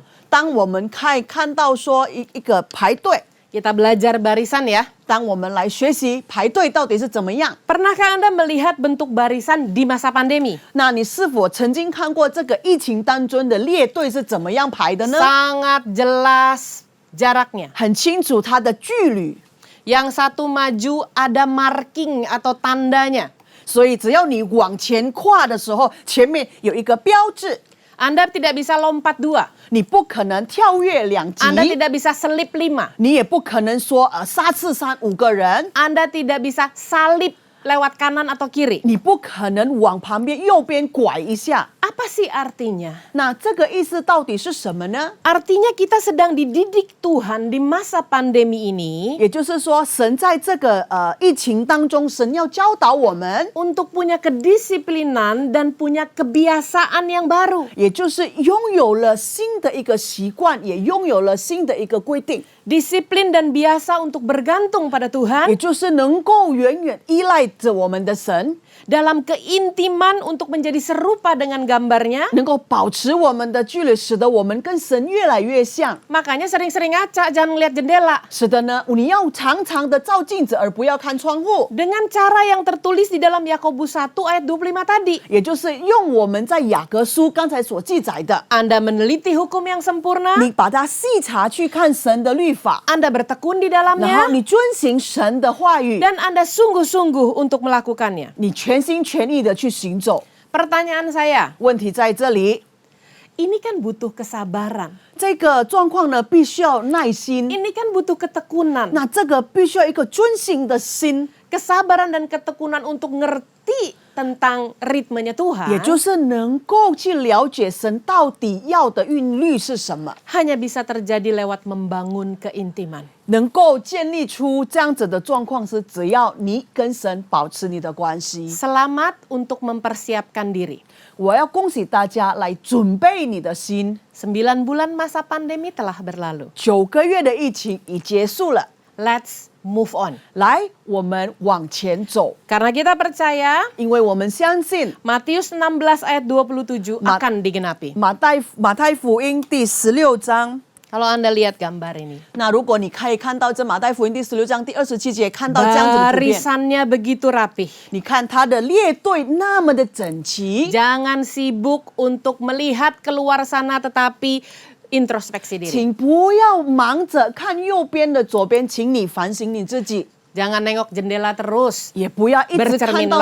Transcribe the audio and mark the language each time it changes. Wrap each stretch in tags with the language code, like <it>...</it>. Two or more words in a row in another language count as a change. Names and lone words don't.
<zh>当我们看到说一个排队，</zh> <id>Kita belajar barisan ya.</id> <zh>当我们来学习排队到底是怎么样，</zh> <id>Pernahkah Anda melihat bentuk barisan di masa pandemi?</id> <zh>那你是否曾经看过这个疫情当中的列队是怎么样排的呢？</zh> <id>Sangat jelas jaraknya.</id> <zh>很清楚它的距离，</zh> <id>Yang satu maju ada marking atau tandanya.</id> <zh>所以只要你往前跨的时候，前面有一个标志，</zh> <id>Anda tidak bisa lompat 2.</id> <zh>你不可能跳跃2级，</zh> <id>Anda tidak bisa selip 5.</id> <zh>你也不可能说杀刺伤5个人，</zh> <id>Anda tidak bisa salip lewat kanan atau kiri.</id> <zh>你不可能往旁边右边拐一下。</zh> <id>Apa sih artinya?</id> <zh>那这个意思到底是什么呢？</zh> <id>Artinya kita sedang dididik Tuhan di masa pandemi ini</id> <zh>也就是说，神在这个疫情当中，神要教导我们，</zh> <id>untuk punya kedisiplinan dan punya kebiasaan yang baru.</id> <zh>也就是拥有了新的一个习惯，也拥有了新的一个规定，</zh> <id>Disiplin dan biasa untuk bergantung pada</id> <zh>也</zh> <id>Tuhan</id> <zh>就是能够远远依赖着我们的神，</zh> <id>dalam keintiman untuk menjadi serupa dengan gambarnya.</id> <zh>能够保持我们的距离，使得我们跟神越来越像。</zh> <id>Makanya sering-sering ngaca, jangan lihat jendela.</id> <zh>是的呢，你要常常的照镜子，而不要看窗户，</zh> <id>Dengan cara yang tertulis di dalam Yakobus 1 ayat 25 tadi.</id> <zh>也就是用我们在雅各书刚才所记载的，</zh> <id>Anda meneliti hukum yang sempurna,</id> <zh>你把它细查去看神的律法，</zh> <id>Anda bertekun di</id> <zh>然后</zh> <id>dalamnya,</id> <zh>你遵行神的话语，</zh> <id>dan Anda sungguh-sungguh untuk melakukannya.</id> <zh>你全心全意的去行走。</zh> <id>Pertanyaan saya,</id> <zh>问题在这里，</zh> <id>ini kan butuh kesabaran.</id> <zh>这个状况呢，必须要耐心，</zh> <id>Ini kan butuh ketekunan.</id> <zh>那这个必须要一个遵行的心，</zh> <id>Kesabaran dan ketekunan untuk ngerti tentang ritmenya</id> <zh>也</zh> <id>Tuhan</id> <zh>就是能够去了解神到底要的韵律是什么，</zh> <id>hanya bisa terjadi lewat membangun keintiman.</id> <zh>能够建立出这样子的状况是，只要你跟神保持你的关系。</zh> <id>Selamat untuk mempersiapkan diri.</id> <zh>我要恭喜大家来准备你的心。</zh> <id>9 bulan masa pandemi telah berlalu.</id> <zh>9 个月的疫情已结束了，</zh> <en>Let's move on.</en> <zh>来，我们往前走，</zh> <id>Karena kita percaya</id> <zh>因为我们相信</zh> <id>Matius 16 ayat 27 Ma- akan digenapi.</id> <zh>马太福音第16章。</zh> <id>Kalau Anda lihat gambar ini.</id> <zh>那如果你可以看到这马太福音第16章第27节，看到这样子的图片，</zh> <id>Barisannya begitu rapih.</id> <zh>你看它的列队那么的整齐，</zh> <id>Jangan sibuk untuk melihat keluar sana tetapi introspeksi diri.</id> <zh>请不要忙着看右边的左边，请你反省你自己，</zh> <id>Jangan nengok jendela terus.</id> <zh>也不要一直看到</zh>